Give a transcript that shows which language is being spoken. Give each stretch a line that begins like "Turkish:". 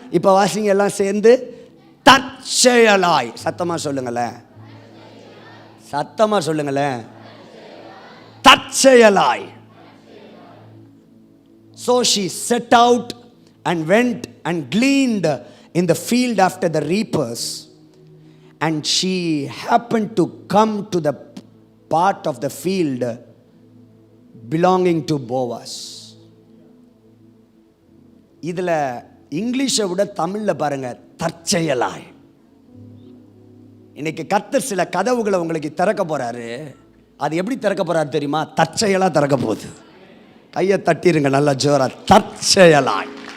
Tamil: இப்போ வாசிங்க எல்லாம் சேர்ந்து. தற்செயலாய். சத்தமாக சொல்லுங்களேன், சத்தமாக சொல்லுங்களேன். தற்செயலாய்.
English: So she set out and went and gleaned in the field after the reapers, and she happened to come to the part of the field belonging to Boaz.
Tamil: இதில் இங்கிலீஷை விட தமிழில் பாருங்க, தற்செயலாய். இன்னைக்கு கர்த்தர் சில கதவுகளை உங்களுக்கு திறக்க போறாரு. அது எப்படி திறக்க போறாரு தெரியுமா? தற்செயலா திறக்க போகுது. கையை தட்டிருங்க நல்லா ஜோரா, தற்செயலாய்.